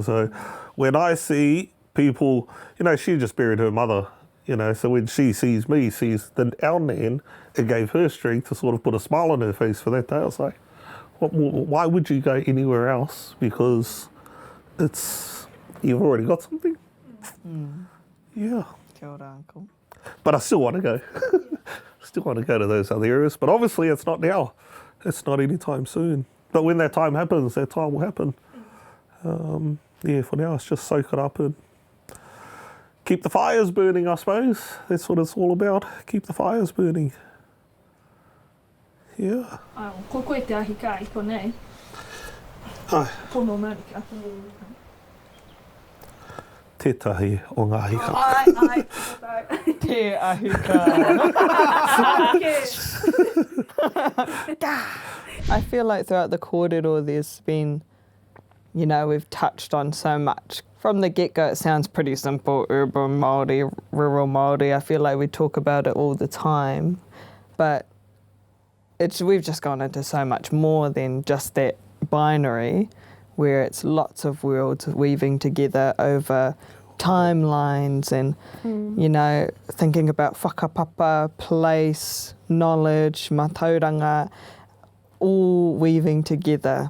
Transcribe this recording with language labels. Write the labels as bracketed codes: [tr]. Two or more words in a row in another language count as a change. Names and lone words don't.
[en] So when I see people, you know, she just buried her mother, you know, so when she sees me, sees our Nan, it gave her strength to sort of put a smile on her face for that day. I was like, why would you go anywhere else? Because you've already got something. Yeah. [mi] Kia ora, uncle. [en] But I still want to go. Still want to go to those other areas. But obviously it's not now. It's not anytime soon. But when that time happens, that time will happen. Yeah, for now it's just soak it up and keep the fires burning, I suppose. That's what it's all about. Keep the fires burning. Yeah. [mi] Ko koe te ahi ka i konei. Ai, Pono Amerika. tētahi o ngā hika. Ai. Te ahika. [en] I feel like throughout the kōrero there's been, you know, we've touched on so much. From the get-go it sounds pretty simple, urban Māori, rural Māori. I feel like we talk about it all the time. But we've just gone into so much more than just that binary, where it's lots of worlds weaving together over timelines and, you know, thinking about whakapapa, place, knowledge, matauranga, all weaving together.